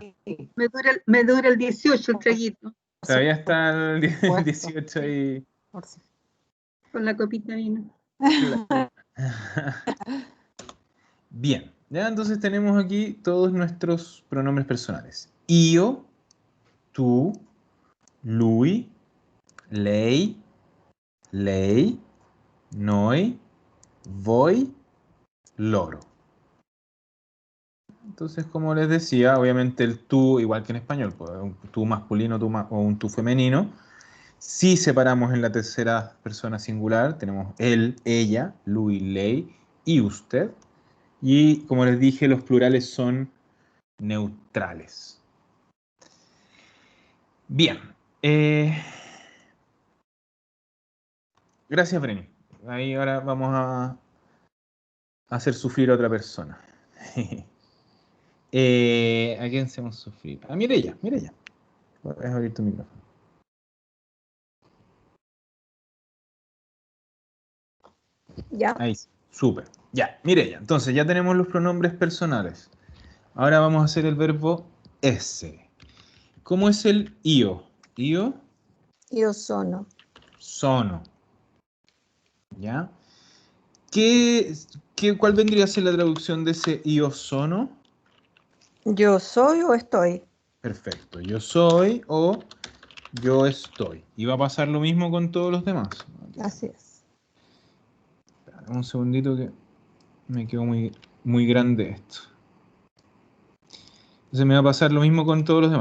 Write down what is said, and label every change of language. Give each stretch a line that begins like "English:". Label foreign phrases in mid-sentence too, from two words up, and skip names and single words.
Spanish: me dura el 18 el traguito, por Todavía está el supuesto. 18 y... Por su- con la copita de vino. Bien, ya entonces tenemos aquí todos nuestros pronombres personales.
Italian: Io, tú, lui, lei, lei, noi, voi, loro.
Spanish: Entonces, como les decía, obviamente el tú, igual que en español, pues, un tú masculino o un tú femenino. Si separamos en la tercera persona singular, tenemos él, ella,
Italian: lui, lei
Spanish: y usted. Y como les dije, los plurales son neutrales. Bien. Gracias, Breni. Ahí ahora vamos a hacer sufrir a otra persona. ¿A quién hacemos sufrir? A Mireya, Mireya. Puedes abrir tu micrófono. Ya, Ahí, sí. Súper. Ya, Mireya. Entonces ya tenemos los pronombres personales. Ahora vamos a hacer el verbo esse. ¿Cómo es el io? Io
Italian: io sono. sono.
Spanish: ¿Ya? ¿Cuál vendría a ser la traducción de ese
Italian: io sono?
Spanish: Yo soy o estoy. Perfecto. Yo soy o yo estoy. Y va a pasar lo mismo con todos los demás. Así es. Espera, un segundito que me quedó muy grande esto. Entonces me va a pasar lo mismo con todos los demás.